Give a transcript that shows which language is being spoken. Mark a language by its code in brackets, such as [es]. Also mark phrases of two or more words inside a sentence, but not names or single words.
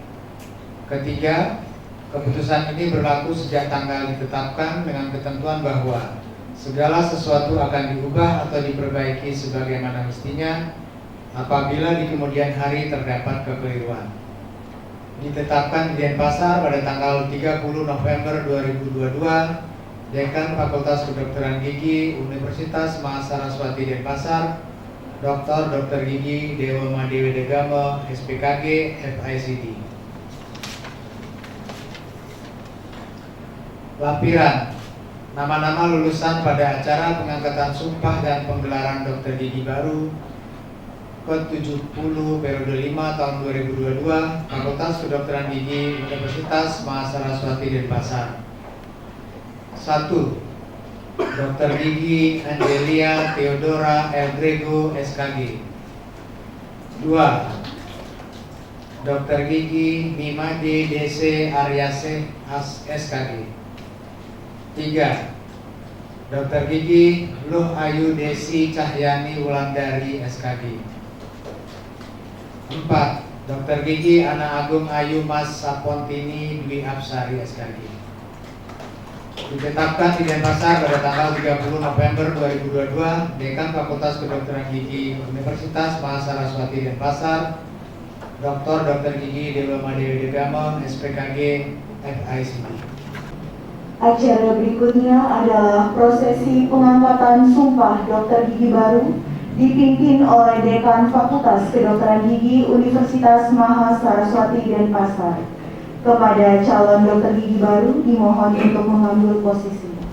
[id] Ketiga, keputusan ini berlaku sejak tanggal ditetapkan dengan ketentuan bahwa segala sesuatu akan diubah atau diperbaiki sebagaimana mestinya apabila di kemudian hari terdapat kekeliruan. Ditetapkan di Denpasar pada tanggal 30 November 2022, Dekan Fakultas Kedokteran Gigi Universitas Mahasaraswati Denpasar, Dr. Gigi Dewa Madewi Degamo, SPKG, FICD. Lampiran nama-nama lulusan pada acara pengangkatan sumpah dan penggelaran dokter gigi baru ke-70 periode 5 tahun 2022 Fakultas Kedokteran Gigi Universitas Mahasaraswati Denpasar. 1. Dr. Gigi Angelia Theodora Eldrego, SKG. 2. Dr. Gigi Mimade DC Aryaseh, SKG. 3. Dr. Gigi Luh Ayu Desi Cahyani Wulandari, SKG. 4. Dr. Gigi Ana Agung Ayu Mas Sapontini Dwi Apsari, SKG. Ditetapkan di Denpasar pada tanggal 30 November 2022, Dekan Fakultas Kedokteran Gigi Universitas Mahasaraswati Denpasar, Dr. Gigi Dewa Madewi Degamo, SPKG, FICD. Acara berikutnya adalah prosesi pengangkatan sumpah dokter gigi baru dipimpin oleh Dekan Fakultas Kedokteran Gigi Universitas Mahasaraswati Denpasar. Kepada calon dokter gigi baru dimohon untuk mengambil posisi.